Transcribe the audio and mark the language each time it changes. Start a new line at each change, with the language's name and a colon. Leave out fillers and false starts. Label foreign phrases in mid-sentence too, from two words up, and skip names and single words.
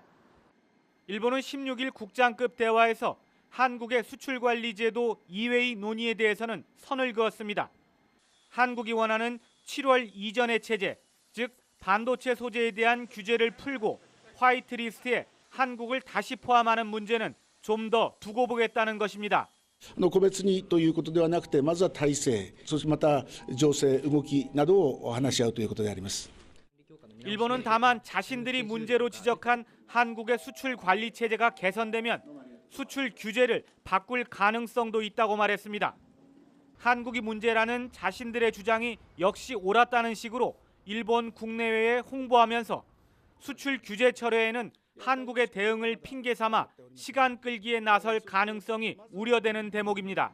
Korean: 일본은 16일 국장급 대화에서 한국의 수출 관리 제도 이외의 논의에 대해서는 선을 그었습니다. 한국이 원하는 7월 이전의 체제, 즉 반도체 소재에 대한 규제를 풀고 화이트리스트에 한국을 다시 포함하는 문제는 좀 더 두고 보겠다는 것입니다.
Japanese: 個別にということではなくて、まずは体制、そしてまた情勢、動きなどを話し合うということであります。
Korean: 일본은 다만 자신들이 문제로 지적한 한국의 수출 관리 체제가 개선되면 수출 규제를 바꿀 가능성도 있다고 말했습니다. 한국이 문제라는 자신들의 주장이 역시 옳았다는 식으로 일본 국내외에 홍보하면서 수출 규제 철회에는 한국의 대응을 핑계 삼아 시간 끌기에 나설 가능성이 우려되는 대목입니다.